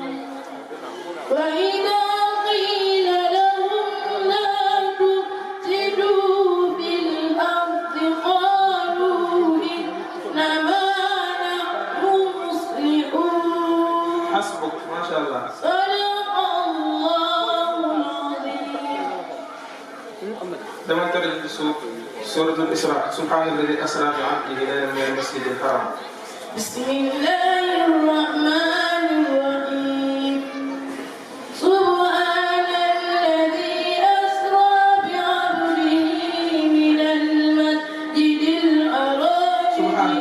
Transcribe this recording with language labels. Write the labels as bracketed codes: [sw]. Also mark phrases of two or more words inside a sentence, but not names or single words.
[ar] وإذا قيل لهم لا تفسدوا في الأرض قالوا إنما نحن مصلحون حسبك ما شاء الله. صدق الله العظيم [wo] dama tëral ci suuf [ar] سورة الإسراء سبحان الذي أسرى بعبده ليلا من المسجد الحرام. بسم الله الرحمن الرحيم سبحان الذي أسرى بعبده من المسجد الحرام